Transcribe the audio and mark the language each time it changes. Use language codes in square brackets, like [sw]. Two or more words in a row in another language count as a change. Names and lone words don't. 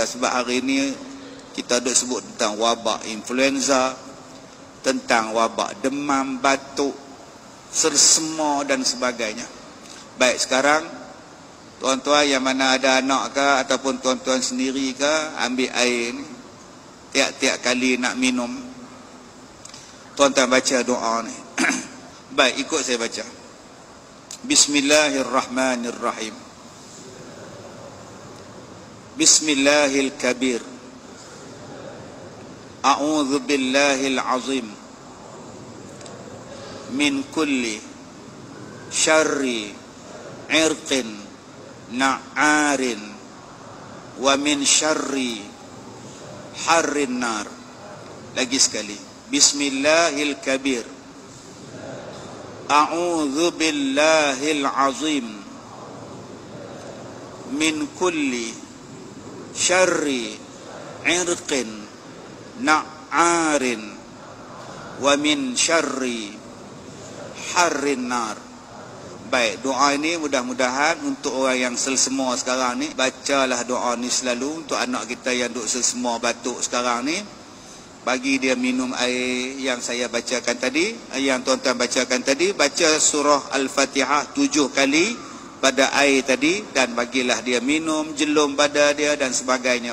[ms] Sebab hari ini kita duk sebut tentang wabak influenza, tentang wabak demam, batuk, sersema dan sebagainya. Baik, sekarang tuan-tuan yang mana ada anak ke ataupun tuan-tuan sendiri ke, ambil air ni, tiap-tiap kali nak minum tuan-tuan baca doa ni. Baik, ikut saya baca. [ar] بسم الله الرحمن الرحيم. بسم الله الكبير. أعوذ بالله العظيم من كل شر عرق نعار ومن شر حر النار. [ms] Lagi sekali. [ar] بسم الله الكبير. أعوذ بالله العظيم من كل شر عرق نعار ومن شر حر النار. [ms] Baik, doa ini mudah-mudahan untuk orang yang selsema sekarang ni, bacalah doa ni selalu untuk anak kita yang duk selsema batuk sekarang ni. Bagi dia minum air yang saya bacakan tadi, yang tuan-tuan bacakan tadi. Baca surah Al-Fatihah 7 kali pada air tadi, dan bagilah dia minum, jelum pada dia dan sebagainya.